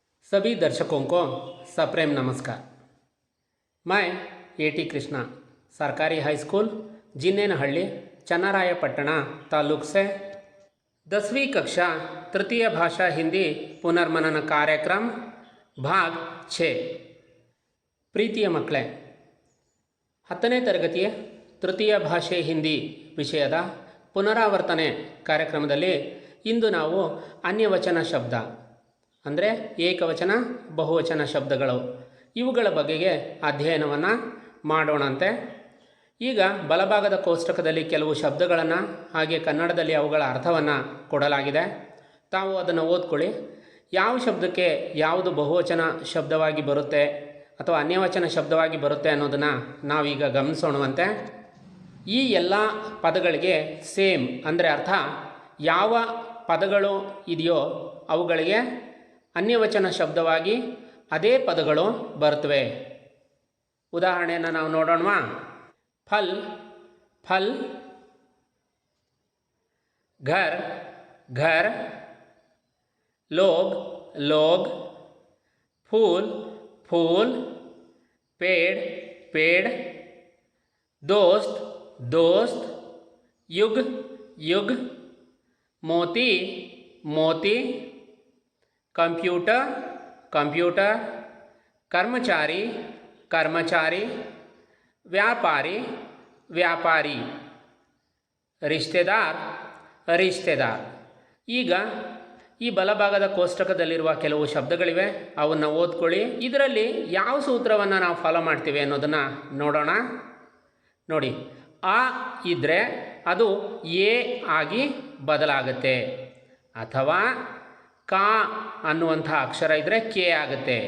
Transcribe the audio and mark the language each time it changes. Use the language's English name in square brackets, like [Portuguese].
[Hindi] सभी दर्शकों को सप्रेम नमस्कार। मैं ए.टी. कृष्णा, सरकारी हाई स्कूल जिन्नेनहಳ್ಳಿ, चन्नरायपट्टण तालुक से 10वीं कक्षा तृतीय भाषा हिंदी पुनर्मनन कार्यक्रम भाग 6। [Kannada] ಪ್ರೀತಿಯ ಮಕ್ಕಳೇ, 10ನೇ ತರಗತಿಯ ತೃತೀಯ ಭಾಷೆ ಹಿಂದಿ ವಿಷಯದ ಪುನರಾವರ್ತನೆ ಕಾರ್ಯಕ್ರಮದಲ್ಲಿ ಇಂದು ನಾವು ಅನ್ಯವಚನ ಶಬ್ದ ಅಂದರೆ ಏಕವಚನ ಬಹುವಚನ ಶಬ್ದಗಳು ಇವುಗಳ ಬಗೆಗೆ ಅಧ್ಯಯನವನ್ನು ಮಾಡೋಣಂತೆ. ಈಗ ಬಲಭಾಗದ ಕೋಷ್ಟಕದಲ್ಲಿ ಕೆಲವು ಶಬ್ದಗಳನ್ನು ಹಾಗೆ ಕನ್ನಡದಲ್ಲಿ ಅವುಗಳ ಅರ್ಥವನ್ನು ಕೊಡಲಾಗಿದೆ. ತಾವು ಅದನ್ನು ಓದ್ಕೊಳ್ಳಿ. ಯಾವ ಶಬ್ದಕ್ಕೆ ಯಾವುದು ಬಹುವಚನ ಶಬ್ದವಾಗಿ ಬರುತ್ತೆ ಅಥವಾ ಅನ್ಯವಚನ ಶಬ್ದವಾಗಿ ಬರುತ್ತೆ ಅನ್ನೋದನ್ನು ನಾವೀಗ ಗಮನಿಸೋಣವಂತೆ. ಈ ಎಲ್ಲ ಪದಗಳಿಗೆ ಸೇಮ್ ಅಂದರೆ ಅರ್ಥ ಯಾವ ಪದಗಳು ಇದೆಯೋ ಅವುಗಳಿಗೆ ಅನ್ಯವಚನ ಶಬ್ದವಾಗಿ ಅದೇ ಪದಗಳು ಬರ್ತವೆ. ಉದಾಹರಣೆಯನ್ನು ನಾವು ನೋಡೋಣವಾ? [Hindi] ಫಲ್ ಫಲ್, ಘರ್ ಘರ್, ಲೋಗ್ ಲೋಗ್, ಫೂಲ್ फूल, पेड़ पेड़, दोस्त दोस्त, युग युग, मोती मोती, कंप्यूटर कंप्यूटर, कर्मचारी कर्मचारी, व्यापारी व्यापारी, रिश्तेदार रिश्तेदार. [Kannada] ಈಗ ಈ ಬಲಭಾಗದ ಕೋಷ್ಟಕದಲ್ಲಿರುವ ಕೆಲವು ಶಬ್ದಗಳಿವೆ, ಅವನ್ನು ಓದ್ಕೊಳ್ಳಿ. ಇದರಲ್ಲಿ ಯಾವ ಸೂತ್ರವನ್ನು ನಾವು ಫಾಲೋ ಮಾಡ್ತೀವಿ ಅನ್ನೋದನ್ನು ನೋಡೋಣ. ನೋಡಿ, ಆ ಇದ್ದರೆ ಅದು ಎ ಆಗಿ ಬದಲಾಗುತ್ತೆ, ಅಥವಾ ಕಾ ಅನ್ನುವಂಥ ಅಕ್ಷರ ಇದ್ದರೆ ಕೆ ಆಗುತ್ತೆ.